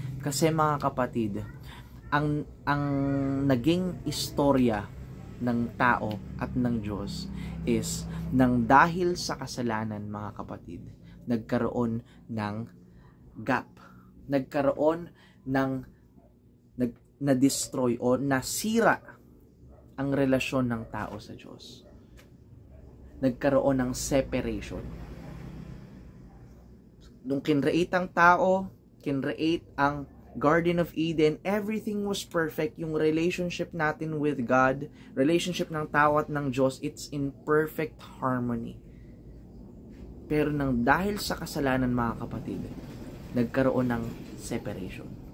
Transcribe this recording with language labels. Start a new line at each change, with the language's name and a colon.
Filipino: Kasi, mga kapatid, ang naging istorya ng tao at ng Diyos is nang dahil sa kasalanan, mga kapatid, nagkaroon ng gap. Nagkaroon ng na-destroy o nasira ang relasyon ng tao sa Diyos. Nagkaroon ng separation. Nung kinreate ang tao, kinreate ang Garden of Eden,
English: everything was perfect. Yung relationship natin with God, relationship
Filipino: ng tao at ng Diyos,
English: it's in perfect harmony.
Filipino: Pero nang dahil sa kasalanan, mga kapatid, nagkaroon ng separation.